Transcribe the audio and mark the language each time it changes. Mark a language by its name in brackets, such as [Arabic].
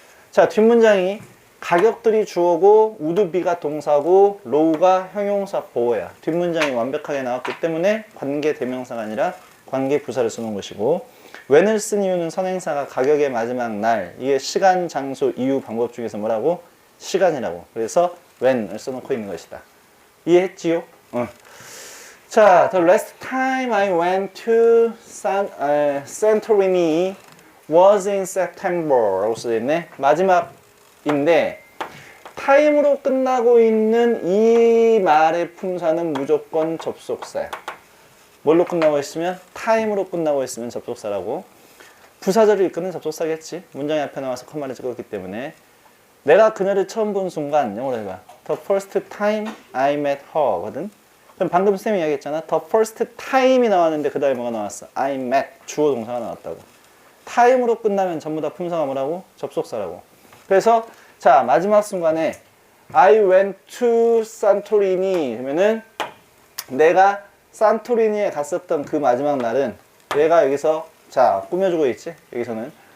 [Korean] 자, 뒷문장이 가격들이 주어고 would be가 동사고 low가 형용사 보어야. 뒷문장이 완벽하게 나왔기 때문에 관계 대명사가 아니라 관계 부사를 쓰는 것이고, when을 쓴 이유는 선행사가 가격의 마지막 날, 이게 시간, 장소, 이유, 방법 중에서 뭐라고? 시간이라고. 그래서 when을 써놓고 있는 것이다. 이해했지요? [English] 자, the last time I went to Santorini was in September [Korean] 라고 써있네. 마지막인데 타임으로 끝나고 있는 이 말의 품사는 무조건 접속사야. 뭘로 끝나고 있으면? 타임으로 끝나고 있으면 접속사라고. 부사절을 이끄는 접속사겠지. 문장이 앞에 나와서 컴마를 찍었기 때문에. 내가 그녀를 처음 본 순간, 영어로 해봐. [English] The first time I met her [Korean] 거든. 그럼 방금 쌤이 이야기했잖아. The first time이 나왔는데 그 다음에 뭐가 나왔어? [English] I met, [Korean] 주어 동사가 나왔다고. 타임으로 끝나면 전부 다 품사가 뭐라고? 접속사라고. 그래서 자, 마지막 순간에 [English] I went to Santorini [Korean] 그러면은 내가 산토리니에 갔었던 그 마지막 날은, 얘가 여기서 자 꾸며주고 있지 여기서는.